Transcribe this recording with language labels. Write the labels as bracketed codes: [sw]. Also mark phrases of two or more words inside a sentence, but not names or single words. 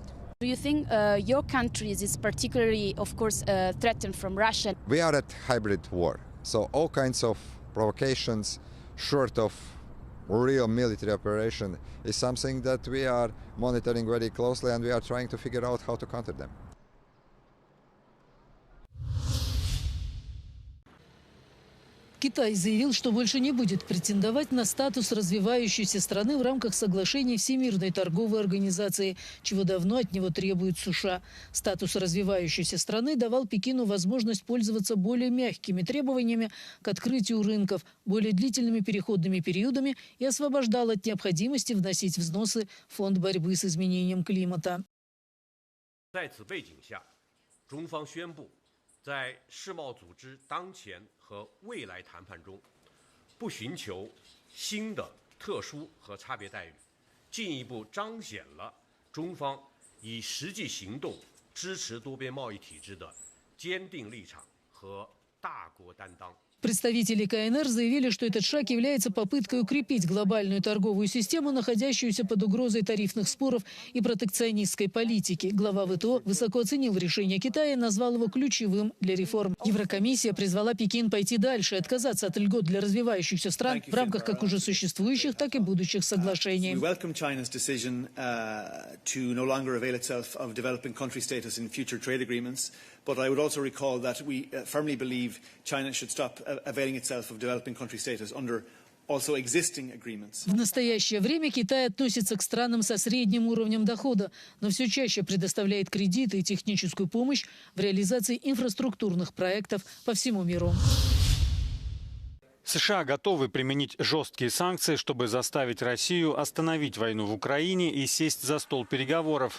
[en] Do you think your country is particularly, of course, threatened from Russia? We are at hybrid war, so all kinds of provocations, short of real military operation, is something that we are monitoring very closely, and we are trying to figure out how to counter them. [ru] Китай заявил, что больше не будет претендовать на статус развивающейся страны в рамках соглашений Всемирной торговой организации, чего давно от него требуют США. Статус развивающейся страны давал Пекину возможность пользоваться более мягкими требованиями к открытию рынков, более длительными переходными периодами и освобождал от необходимости вносить взносы в фонд борьбы с изменением климата. [zh] 在此背景下，中方宣布，在世贸组织当前和未来谈判中，不寻求新的特殊和差别待遇，进一步彰显了中方以实际行动支持多边贸易体制的坚定立场和大国担当。 [ru] Представители КНР заявили, что этот шаг является попыткой укрепить глобальную торговую систему, находящуюся под угрозой тарифных споров и протекционистской политики. Глава ВТО высоко оценил решение Китая и назвал его ключевым для реформ. Еврокомиссия призвала Пекин пойти дальше и отказаться от льгот для развивающихся стран в рамках как уже существующих, так и будущих соглашений. [en] But I would also recall that we firmly believe China should stop availing itself of developing country status under also existing agreements. [ru] В настоящее время Китай относится к странам со средним уровнем дохода, но все чаще предоставляет кредиты и техническую помощь в реализации инфраструктурных проектов по всему миру. США готовы применить жесткие санкции, чтобы заставить Россию остановить войну в Украине и сесть за стол переговоров.